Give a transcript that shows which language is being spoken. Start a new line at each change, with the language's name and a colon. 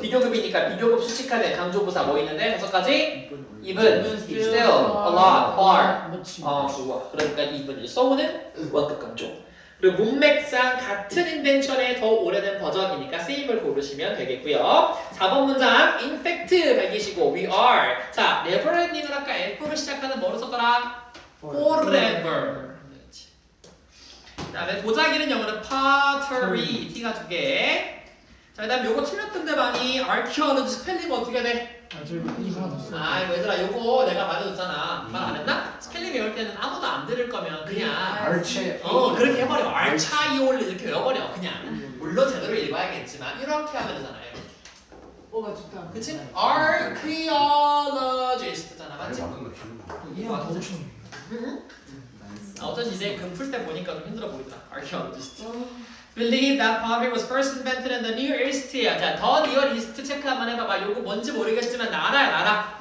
Korean: 비교급이니까 비교급 수식하는 강조부사 뭐 있는데 5가지? even, still, a lot, far. 좋아. 그러니까 even이죠. so는 원급 강조. 그리고 문맥상 같은 인텐션의 더 오래된 버전이니까 same을 고르시면 되겠고요. 4번 문장 in fact 밝히시고 we are. 자, never ending을 아까 F로 시작하는 뭐로 썼더라? forever. 그 다음에 도자기는 영어는 pottery. T가 2개. 자, 그 다음에 요거 틀렸던데 많이 archaeology 스펠링 어떻게 돼? 저 이거 하나 더 아, 얘들아 요거 내가 말해줬잖아. 말 안 했나? 스펠링 외울 때는 아무도 안 들을 거면 그냥 알체 그렇게 해버려. 알차이올리 이렇게 외워버려. 그냥 물론 제대로 읽어야겠지만 이렇게 하면 되잖아요. 맞췄다. 그치? archaeologist잖아, 맞지? 이게 한 5천. 어쩐지 이제 금 풀 때 보니까 좀 힘들어 보이더라. archaeologist.
English: Believe that pottery was first invented in the Near East.
Korean: 자, 더 Near East 체크 한번 해봐봐. 요거 뭔지 모르겠지만 나라.